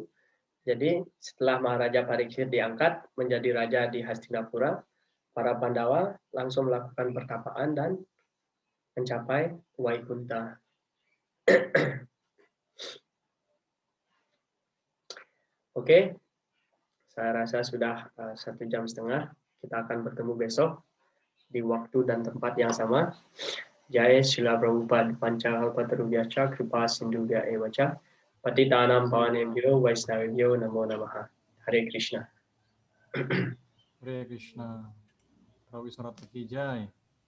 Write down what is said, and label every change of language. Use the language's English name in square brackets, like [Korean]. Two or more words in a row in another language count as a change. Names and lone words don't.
[Indonesian] Jadi setelah Maharaja Pariksit diangkat menjadi raja di Hastinapura, para Pandawa langsung melakukan pertapaan dan mencapai Waikunta. Oke, saya rasa sudah 1,5 jam. Kita akan bertemu besok di waktu dan tempat yang sama. [Sanskrit] Jaya Srila Prabhupada Pancakalpatarubhyacha Kripa Sindhubhya Evacha Patitanam Pavanebhyo Vaishnavebhyo Namo Namaha. Hare Krishna. Hare Krishna. Prabu Sarata [Hindi] Ki Jai.